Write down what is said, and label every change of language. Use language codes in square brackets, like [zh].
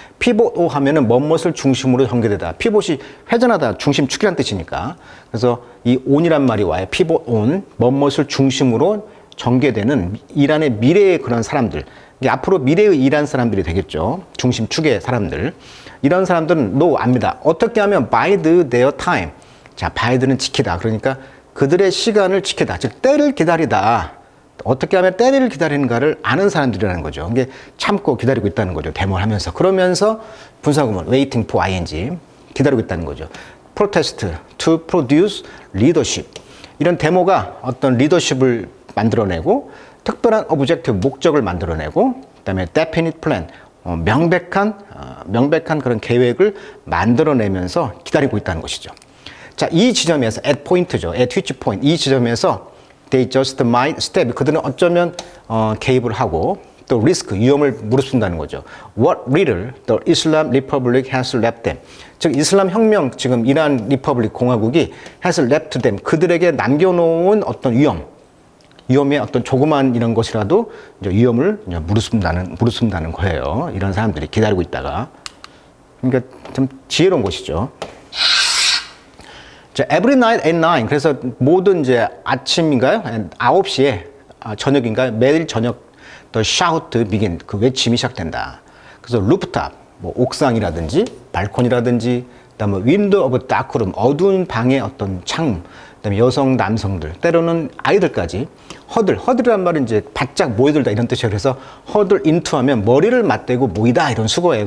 [ko] pivot on 하면은 무엇을 중심으로 전개되다. pivot이 회전하다, 중심축이라는 뜻이니까. 그래서 이 on이란 말이 와요. pivot on, 무엇을 중심으로 전개되는 이란의 미래의 그런 사람들. 이게 앞으로 미래의 이란 사람들이 되겠죠. 중심축의 사람들. 이런 사람들은 압니다. 어떻게 하면 [en] bide their time. [ko] 자, bide는 지키다. 그러니까 그들의 시간을 지키다. 즉, 때를 기다리다. 어떻게 하면 때를 기다리는가를 아는 사람들이라는 거죠. 이게 참고 기다리고 있다는 거죠. 데모를 하면서. 그러면서 분사구문, [en] waiting for ing. [ko] 기다리고 있다는 거죠. [en] protest, to produce leadership. [ko] 이런 데모가 어떤 리더십을 만들어내고, 특별한 objective, 목적을 만들어내고, 그 다음에 definite plan, 명백한 그런 계획을 만들어내면서 기다리고 있다는 것이죠. 자, 이 지점에서, [en] at point [ko] 죠. [en] at which point. [ko] 이 지점에서 [en] they just might step. [ko] 그들은 어쩌면 개입을 하고, 또 risk, 위험을 무릅쓴다는 거죠. [en] What little the Islam Republic has left them. [ko] 즉, 이슬람 혁명, 지금 이란 리퍼블릭 공화국이 [en] has left them. [ko] 그들에게 남겨놓은 어떤 위험의 어떤 조그만 이런 것이라도 이제 위험을 이제 무릅쓴다는 거예요. 이런 사람들이 기다리고 있다가. 그러니까 좀 지혜로운 것이죠. [en] 자, every night at 9. [ko] 그래서 모든 이제 아침인가요? 9시에, 저녁인가요? 매일 저녁 [en] the shout begin. [ko] 그 외침이 시작된다. 그래서 rooftop, 뭐 옥상이라든지 발코니라든지, 그다음에 window of dark room, 어두운 방의 어떤 창문, 그다음에 여성, 남성들, 때로는 아이들까지 허들이란 말은 이제 바짝 모여들다 이런 뜻이에요. 그래서 허들 into 하면 머리를 맞대고 모이다 이런 수거예요.